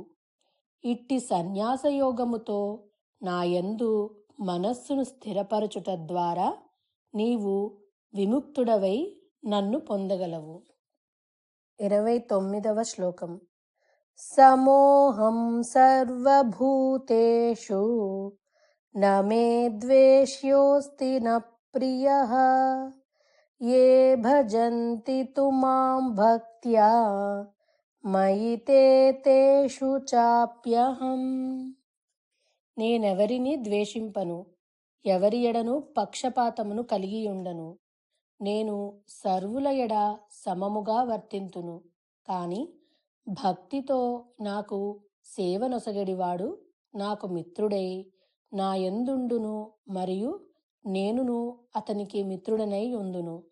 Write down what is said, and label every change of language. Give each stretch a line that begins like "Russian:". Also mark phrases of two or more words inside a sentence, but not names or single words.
Telugu: ఇట్టి సన్యాసయోగముతో నాయందు మనస్సును స్థిరపరచుట ద్వారా నీవు విముక్తుడవై నన్ను పొందగలవు.
Sanskrit: 29వ శ్లోకం. సమోహం సర్వభూతేషు న మే ద్వేష్యోస్తి న ప్రియః ये భజन्ति तु मां భక్త్యా మయి తే తేషు చాప్యహం.
Telugu: నేనెవరిని ద్వేషింపను, ఎవరి ఎడను పక్షపాతమును కలిగియుండను. నేను సర్వుల ఎడ సమముగా వర్తింతును. కాని భక్తితో నాకు సేవనొసగడివాడు నాకు మిత్రుడై నా యందుండును, మరియు నేనును అతనికి మిత్రుడనై ఉందును.